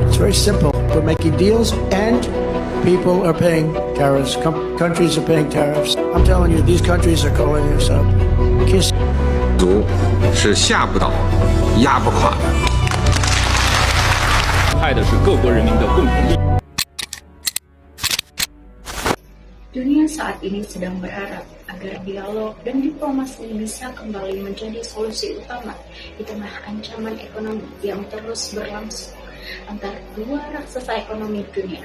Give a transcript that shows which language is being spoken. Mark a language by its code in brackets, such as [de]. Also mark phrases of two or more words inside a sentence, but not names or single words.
[en] very simple. We're making deals and people are paying tariffs. Countries are paying tariffs. I'm telling you, these countries are calling us up. Kiss. [zh] 族是吓不倒、压不垮的。害的是各国人民的共同利益。 [id] Dunia saat ini sedang berharap agar dialog dan diplomasi bisa kembali menjadi solusi utama di tengah ancaman ekonomi yang terus berlangsung antara dua raksasa ekonomi dunia.